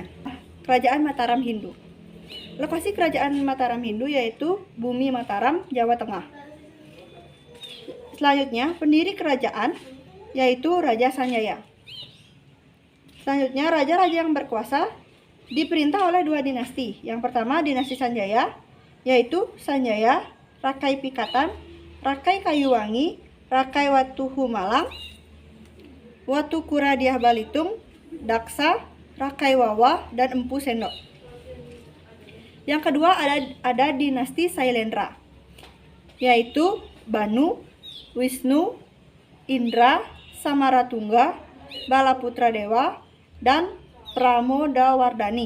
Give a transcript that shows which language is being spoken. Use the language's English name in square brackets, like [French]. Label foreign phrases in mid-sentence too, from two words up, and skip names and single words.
[Indonesian] Kerajaan Mataram Hindu. Lokasi kerajaan Mataram Hindu yaitu Bumi Mataram, Jawa Tengah. Selanjutnya, pendiri kerajaan yaitu Raja Sanjaya. Selanjutnya, raja-raja yang berkuasa diperintah oleh dua dinasti. Yang pertama, dinasti Sanjaya, yaitu Sanjaya, Rakai Pikatan, Rakai Kayuwangi, Rakai Watuhu Malang, Watu Kuradiah Balitung, Daksa, Rakai Wawa, dan Empu Sendok. Yang kedua ada dinasti Sailendra, yaitu Banu, Wisnu, Indra, Samaratungga, Balaputra Dewa, dan Pramodawardhani.